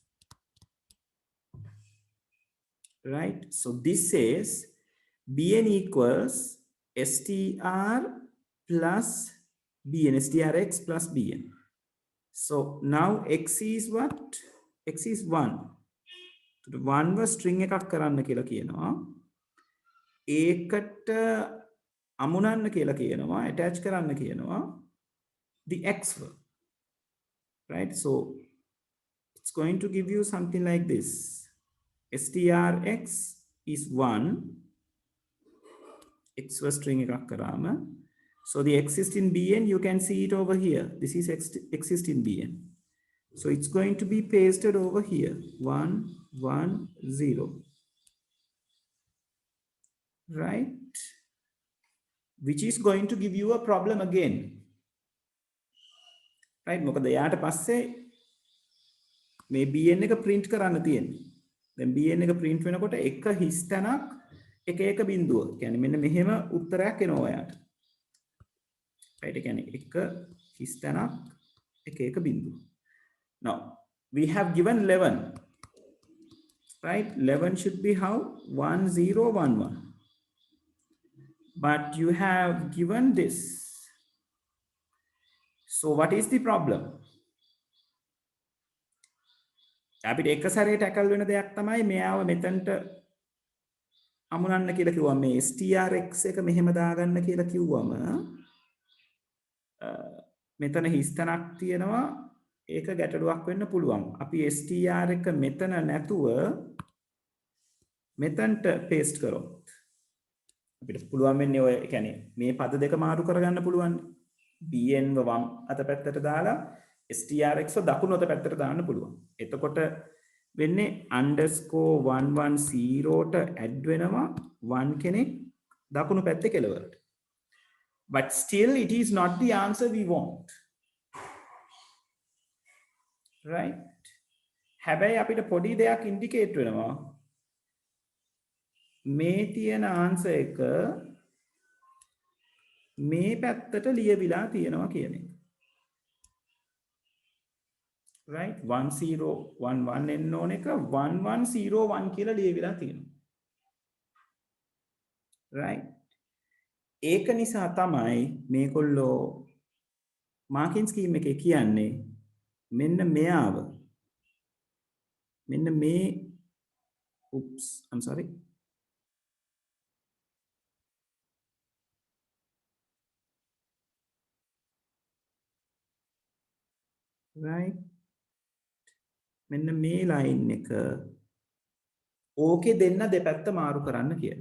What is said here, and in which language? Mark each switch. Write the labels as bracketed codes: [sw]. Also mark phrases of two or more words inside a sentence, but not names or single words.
[en] Right? So this says Bn equals str plus Bn, strx plus Bn. So now x is what? X is 1. So the 1 was [si] string එකක් කරන්න කියලා කියනවා. ඒකට අමුණන්න කියලා කියනවා, attach කරන්න කියනවා [en] the x word. Right? So it's going to give you something like this. strx is 1. X was [si] string එකක් කරාම. [en] So the existing Bn, you can see it over here. This is existing Bn. So it's going to be pasted over here. 1 1 0. right? Which is going to give you a problem again, right? [si] මොකද එයාට පස්සේ මේ bn එක print කරන්න තියෙන්නේ. දැන් bn එක print වෙනකොට එක හිස් තැනක් එක එක බිඳුව. කියන්නේ මෙන්න මෙහෙම උත්තරයක් එනවා ඔයාට. right? ඒ කියන්නේ එක හිස් තැනක් එක එක බිඳුව. [en] Now we have given 11, right? 11 should be how? 1 0 1 1. But you have given this. So what is the problem? [si] අපිට එක සැරේ ටැකල් වෙන දෙයක් තමයි මෙයාව මෙතනට අමුණන්න කියලා කිව්වම මේ strx එක මෙහෙම දාගන්න කියලා කිව්වම මෙතන හිස්තනක් තියෙනවා ඒක ගැටලුවක් වෙන්න පුළුවන්. අපි str එක මෙතන නැතුව මෙතනට paste කරොත් අපිට පුළුවන් වෙන්නේ ඔය කියන්නේ මේ පද දෙක මාරු කරගන්න පුළුවන්. bn ව වම් අත පැත්තට දාලා strx ව දකුණු අත පැත්තට දාන්න පුළුවන්. එතකොට වෙන්නේ _110ට ඇඩ් වෙනවා 1 කෙනෙක් දකුණු පැත්තේ කෙළවරට. [en] But still it is not the answer we want. Right? [si] හැබැයි අපිට පොඩි දෙයක් ඉන්ඩිකේට් වෙනවා. මේ තියෙන ආන්සර් එක මේ පැත්තට ලියවිලා තියෙනවා කියන එක. right? 1011 එන්න ඕන එක 1101 කියලා ලියවිලා තියෙනවා. right? ඒක නිසා තමයි මේගොල්ලෝ මාකින් ස්කීම් එකේ කියන්නේ මෙන්න මෙයාව මෙන්න මේ [en] oops I'm sorry right [si] මෙන්න මේ ලයින් එක ඕකේ දෙන්න දෙපැත්ත මාරු කරන්න කියලා.